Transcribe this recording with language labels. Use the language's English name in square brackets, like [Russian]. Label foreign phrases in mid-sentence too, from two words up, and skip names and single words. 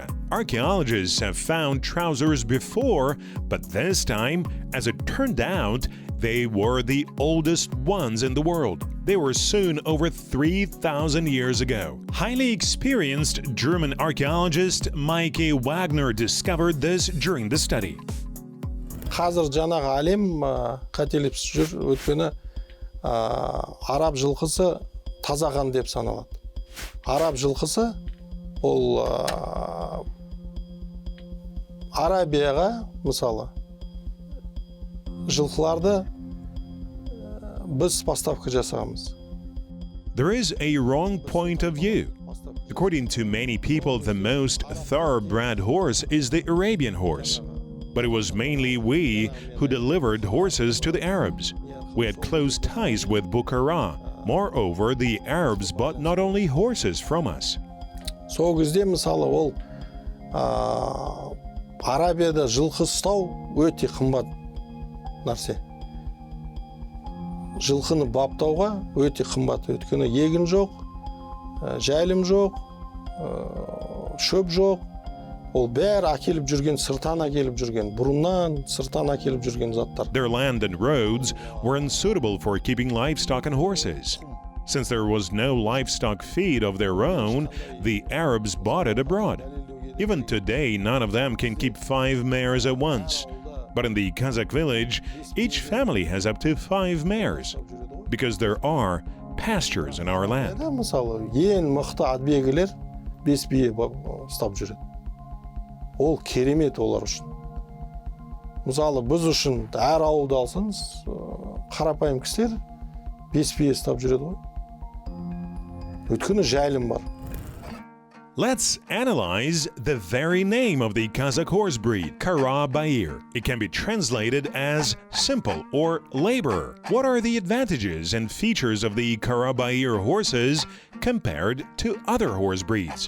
[English] Archaeologists have found trousers before, but this time, as it turned out, they were the oldest ones in the world. They were sewn over 3,000 years ago. Highly experienced German archaeologist Mike Wagner discovered this during the study. [Kazakh] Қазір жаңағы әлем қателесіп жүр, өйткені араб жылқысы таза қан деп саналады. Араб жылқысы ол Арабияға, мысалы, жылқыларды біз поставка жасағанбыз. [English] There is a wrong point of view. According to many people, the most thoroughbred horse is the Arabian horse. But it was mainly we who delivered horses to the Arabs. We had close ties with Bukhara. Moreover, the Arabs bought not only horses from us. [Kazakh] Сол кезде мысалы ол Арабияда жылқы ұстау өте қымбат нәрсе. Жылқыны баптауға өте қымбат, өйткені егін жоқ, жайылым жоқ, шөп жоқ. Ол бәрі әкеліп жүрген, сыртан әкеліп жүрген, бұрыннан сыртан әкеліп жүрген заттар. [English] Their land and roads were unsuitable for keeping livestock and horses. Since there was no livestock feed of their own, the Arabs bought it abroad. Even today, none of them can keep 5 mares at once. But in the Kazakh village, each family has up to 5 mares, because there are pastures in our land. [Kazakh] Мысалы, ең мықты атбегілер 5 бие ұстап жүреді. Ол керемет олар үшін. Мысалы, біз үшін әр ауылды алсаңыз, қарапайым кісілер 5 бие ұстап жүреді ғой. Өйткені жайылым бар. [English] Let's analyze the very name of the Kazakh horse breed, Karabaiyr. It can be translated as simple or laborer. What are the advantages and features of the Karabaiyr horses compared to other horse breeds?